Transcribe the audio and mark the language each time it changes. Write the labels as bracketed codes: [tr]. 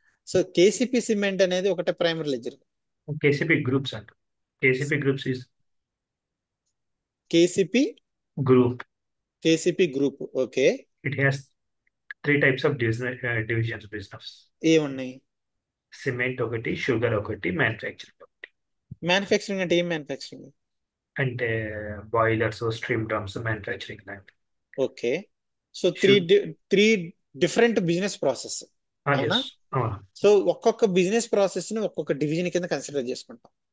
[te] So కేసిపి cement అనేది ఒకటే primary ledger. [en] KCP groups and KCP groups is [te] కేసిపి [en] group. [te] కేసిపి group. Okay. [en] It has 3 types of divisions business. [te] ఏమున్నాయి? Cement ఒకటి, sugar ఒకటి, manufacturing ఒకటి. Manufacturing అంటే ఏం మ్యానుఫ్యాక్చరింగ్? అంటే బాయిలర్స్, స్ట్రీమ్ డ్రమ్స్ మ్యానుఫ్యాక్చరింగ్ లాంటి. Okay. So three different business process, అవునా? So ఒక్కొక్క బిజినెస్ ప్రాసెస్ ని ఒక్కొక్క డివిజన్ కింద కన్సిడర్ చేసుకుంటాం.